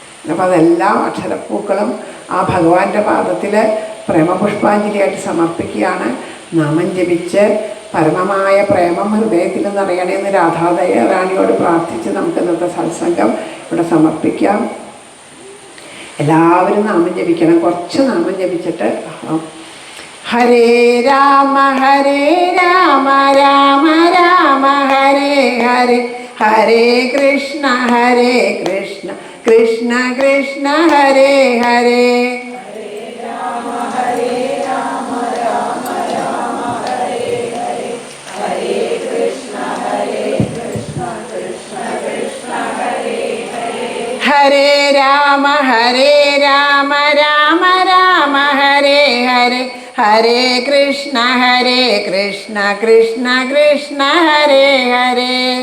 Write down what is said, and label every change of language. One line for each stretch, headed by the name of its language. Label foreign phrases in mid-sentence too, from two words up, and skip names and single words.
Malayalam: അപ്പം അതെല്ലാം അക്ഷരപ്പൂക്കളും ആ ഭഗവാന്റെ പാദത്തിൽ പ്രേമപുഷ്പാഞ്ജലിയായിട്ട് സമർപ്പിക്കുകയാണ്. നാമം ജപിച്ച് പരമമായ പ്രേമം ഹൃദയത്തിൽ നിറയണമെന്ന് രാധാദയ റാണിയോട് പ്രാർത്ഥിച്ച് നമുക്ക് ഇന്നത്തെ സത്സംഗം ഇവിടെ സമർപ്പിക്കാം. എല്ലാവരും നാമം ജപിക്കണം. കുറച്ച് നാമം ജപിച്ചിട്ട് ഹരേ രാമ രാമ രാമ ഹരേ ഹരേ, ഹരേ കൃഷ്ണ കൃഷ്ണ കൃഷ്ണ കൃഷ്ണ ഹരേ ഹരേ. ഹരേ രാമ രാമ രാമ ഹരേ ഹരേ, ഹരേ കൃഷ്ണ കൃഷ്ണ കൃഷ്ണ കൃഷ്ണ ഹരേ ഹരേ.